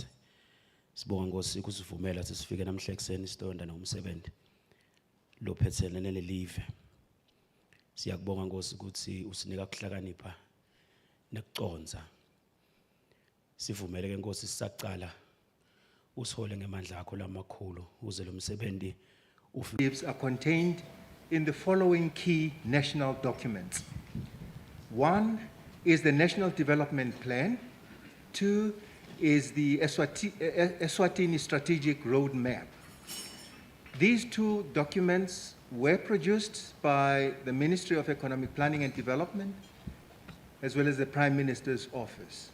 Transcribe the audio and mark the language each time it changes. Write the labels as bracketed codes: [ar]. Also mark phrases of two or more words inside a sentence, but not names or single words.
[ss] Sibonga Nkosi ukusivumela ukuthi sifike namhla ekseni isidonda nomsebenzi lophethelene lelive. Siyakubonga Nkosi ukuthi usinika ukuhlakanipha nekuconza. Sivumele ke Nkosi sisaqala usihole ngemandla akho lamakhulu uze lo msebenzi [en] are contained in the following key national documents. One is the National Development Plan. Two is the Eswatini Strategic Roadmap. These two documents were produced by the Ministry of Economic Planning and Development, as well as the Prime Minister's Office.